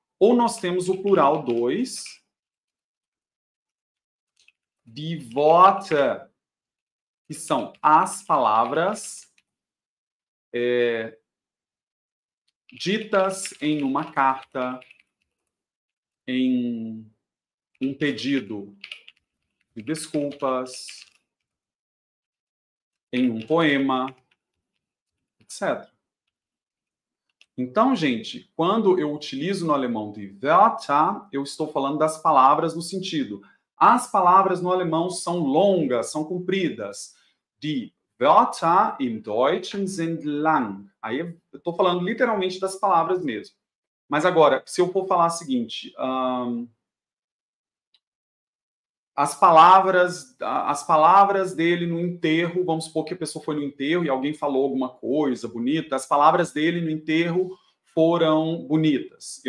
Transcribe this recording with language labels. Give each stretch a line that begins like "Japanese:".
Portuguese: Ou nós temos o plural 2, Die Worte, que são as palavras ditas em uma carta, em um pedido de desculpas, em um poema, etc. Então, gente, quando eu utilizo no alemão die Wörter, eu estou falando das palavras no sentido. As palavras no alemão são longas, são compridas.
German: Die Wörter im Deutschen sind lang.
Portuguese: Aí eu estou falando literalmente das palavras mesmo. Mas agora, se eu for falar o seguinte, as palavras dele no enterro, vamos supor que a pessoa foi no enterro e alguém falou alguma coisa bonita, as palavras dele no enterro foram bonitas.